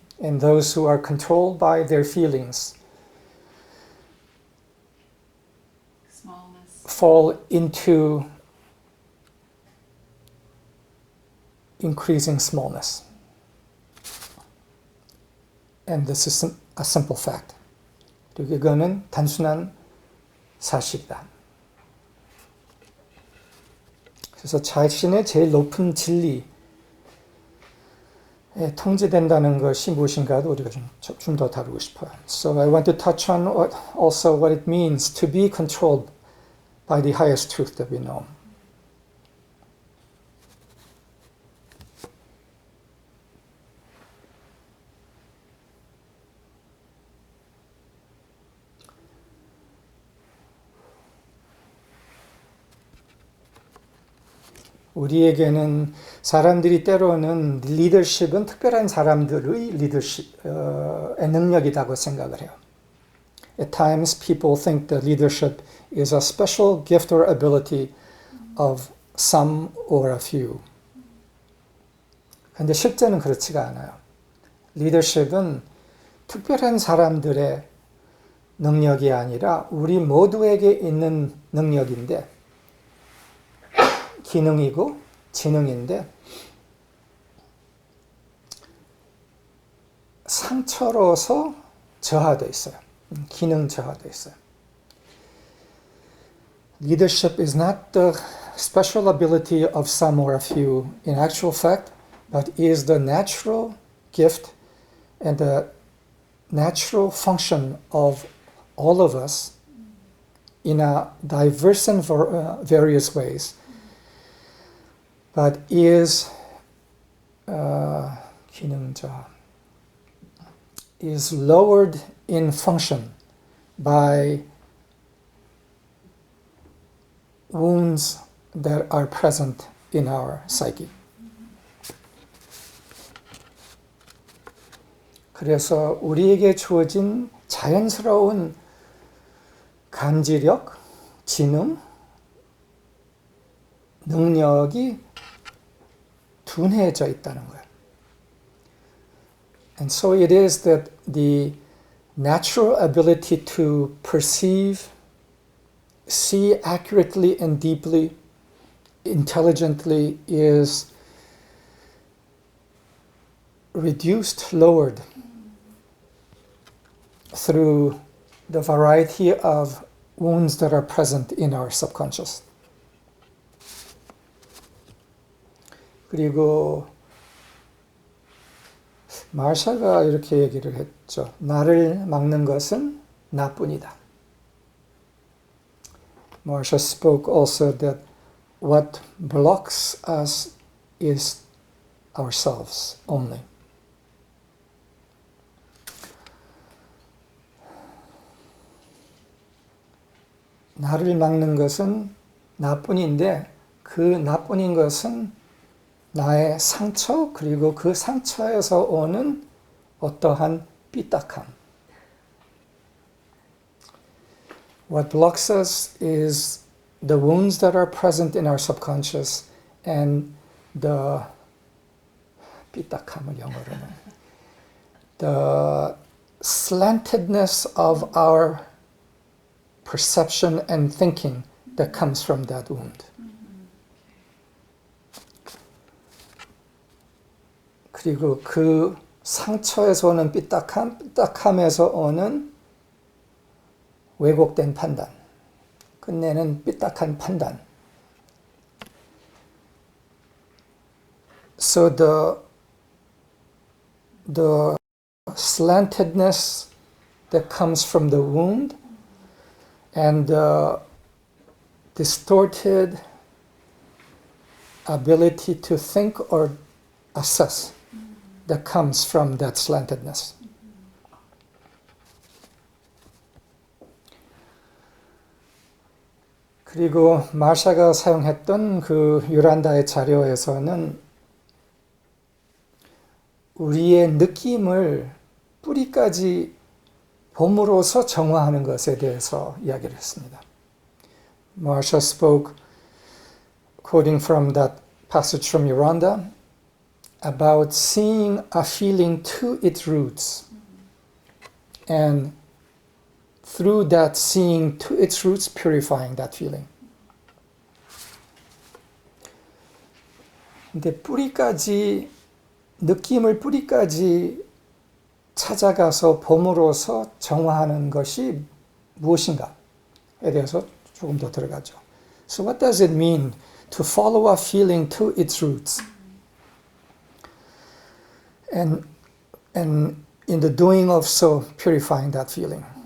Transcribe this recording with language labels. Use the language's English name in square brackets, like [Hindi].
[English] And those who are controlled by their feelings fall into increasing smallness. And this is a simple fact. [Korean] 그리고 이거는 단순한 사실이다. 그래서 자신의 제일 높은 진리에 통제된다는 것이 무엇인가도 우리가 좀 더 다루고 싶어요. [English] So I want to touch on also what it means to be controlled by the highest truth that we know. [Korean] 우리에게는 사람들이 때로는 리더십은 특별한 사람들의 리더십의 능력이라고 생각을 해요. [English] At times people think that leadership is a special gift or ability of some or a few. [Korean] 그런데 실제는 그렇지가 않아요. 리더십은 특별한 사람들의 능력이 아니라 우리 모두에게 있는 능력인데 기능이고 지능인데 상처로서 저하되어 있어요. 기능 저하되어 있어요. [English] Leadership is not the special ability of some or a few in actual fact, but is the natural gift and the natural function of all of us in a diverse and various ways. But is 기능자 is lowered in function by wounds that are present in our psyche. [Korean] 그래서 우리에게 주어진 자연스러운 감지력, 지능, 능력이 둔해져 있다는 거예요. [English] And so it is that the natural ability to perceive see accurately and deeply, intelligently is reduced, lowered through the variety of wounds that are present in our subconscious. [Korean] 그리고 마샤가 이렇게 얘기를 했죠. 나를 막는 것은 나뿐이다. [English] Marsha spoke also that what blocks us is ourselves only. [Korean] 나를 막는 것은 나뿐인데 그 나뿐인 것은 나의 상처 그리고 그 상처에서 오는 어떠한 삐딱함. [English] What blocks us is the wounds that are present in our subconscious and the [Korean] 삐딱함을 영어로는 [English] the slantedness of our perception and thinking that comes from that wound. [Korean] 그리고 그 상처에서 오는 삐딱함에서 오는 왜곡된 판단, 끝내는 삐딱한 판단. [English] So the slantedness that comes from the wound and the distorted ability to think or assess that comes from that slantedness. [Korean] 그리고 마샤가 사용했던 그 유란다의 자료에서는 우리의 느낌을 뿌리까지 봄으로써 정화하는 것에 대해서 이야기를 했습니다. [English] Marsha spoke, quoting from that passage from Yolanda, about seeing a feeling to its roots. And through that seeing to its roots, purifying that feeling. [Korean] 근데 뿌리까지, 느낌을 뿌리까지 찾아가서 봄으로써 정화하는 것이 무엇인가에 대해서 조금 더 들어가죠. [English] So what does it mean to follow a feeling to its roots? And in the doing of so, purifying that feeling.